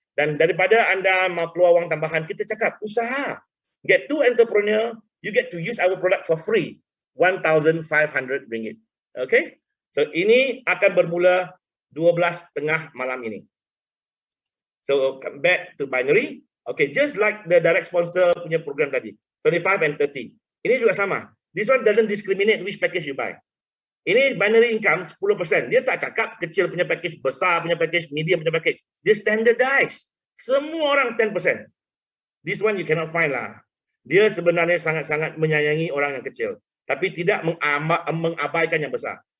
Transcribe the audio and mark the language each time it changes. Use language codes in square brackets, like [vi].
[ms] Dan daripada anda mau keluar wang tambahan, kita cakap usaha. [en] Get two entrepreneur, you get to use our product for free, 1,500 ringgit. Okay? [ms] So ini akan bermula 12:30 malam ini. [en] So come back to binary. Okay, just like the direct sponsor punya program tadi, 25 and 30. [ms] Ini juga sama. [en] This one doesn't discriminate which package you buy. [ms] Ini binary income 10%. Dia tak cakap kecil punya package, besar punya package, medium punya package. Dia standardized. Semua orang 10%. [en] This one you cannot find lah. [ms] Dia sebenarnya sangat-sangat menyayangi orang yang kecil, tapi tidak mengabaikan yang besar.